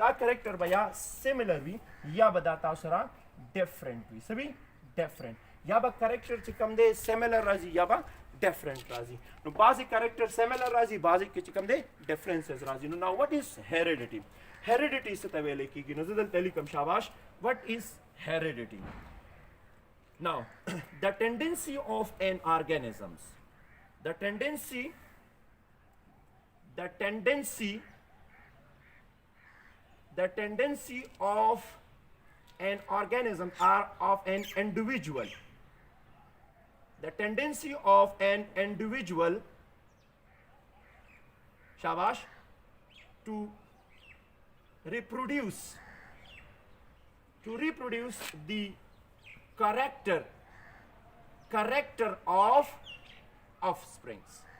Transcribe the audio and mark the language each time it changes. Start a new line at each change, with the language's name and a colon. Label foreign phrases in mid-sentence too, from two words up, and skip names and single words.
Pashto: دا کریکټر به یا سیملر وي یا به دا تاسو سره ډیفرنٹ وي څه وي ډیفرنٹ یا به کریکټر چې کم دی سیملر راځي یا به ډیفرنٹ راځي نو بعضې کریکټر سیملر راځي بعضې کې چې کوم دی ډیفرنسز راځي نو
English: now what is heredity heredity
Pashto: څه ته ویلی کېږي نو زه دلته لیکم شاباش
English: what is heredity now the tendency of an organisms the tendency of an organism or of an individual the tendency of an individual shabash to reproduce the character of offsprings